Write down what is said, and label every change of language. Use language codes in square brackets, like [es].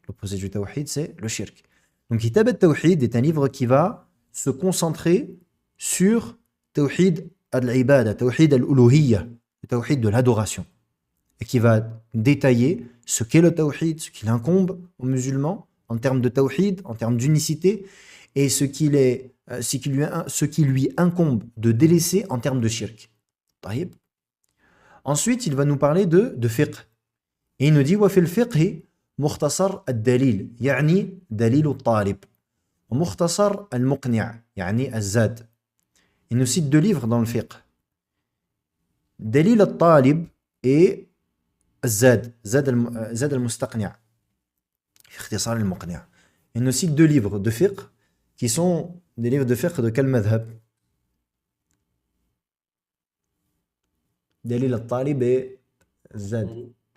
[fr] L'opposé du Tawhid, c'est le shirk. Donc, Kitab al-Tawhid est un livre qui va se concentrer sur Tawhid al-Ibadah, Tawhid al-Uluhiyya, le Tawhid de l'adoration, et qui va détailler ce qu'est le Tawhid, ce qu'il incombe aux musulmans en termes de Tawhid, en termes d'unicité, et ce qui lui incombe de délaisser en termes de shirk. Taïb. Ensuite, il va nous parler de fiqh. Et il nous dit, [ar] وَفِي الْفِقْهِ مُخْتَصَرْ الدَّلِيل يعني دليل الطالب ومختصر المقنع يعني الزاد. [fr] Il nous cite 2 livres dans le fiqh. [ar] دليل الطالب et الزاد, زاد المستقنع في اختصار المقنع. [fr] Il nous cite 2 livres de fiqh qui sont des livres de fiqh de quel madhab? [ar] دليل الطالب et الزاد.